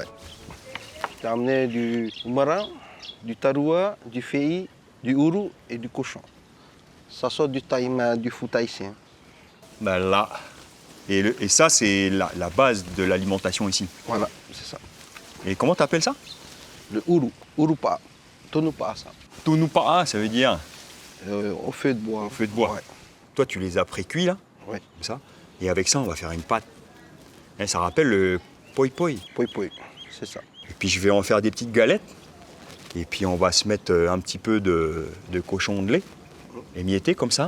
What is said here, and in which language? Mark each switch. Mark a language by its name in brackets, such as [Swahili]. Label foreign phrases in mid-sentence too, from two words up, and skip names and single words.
[French] J'ai amené du marin, du taroua, du fei, du ourou et du cochon. Ça sort du du fou tahitien. Là. Et ça, c'est la base de l'alimentation ici. Voilà, c'est ça. Et comment t'appelles ça? Le ourou, urupa, tonupa, ça. Tunupa'a, ça veut dire Au feu de bois. au feu de bois. Ouais. Toi, tu les as pré-cuits, là, Ouais. comme ça. Et avec ça, on va faire une pâte. Et ça rappelle le poi poi. Poi poi, c'est ça. Et puis, je vais en faire des petites galettes. Et puis, on va se mettre un petit peu de cochon de lait, émietté comme ça.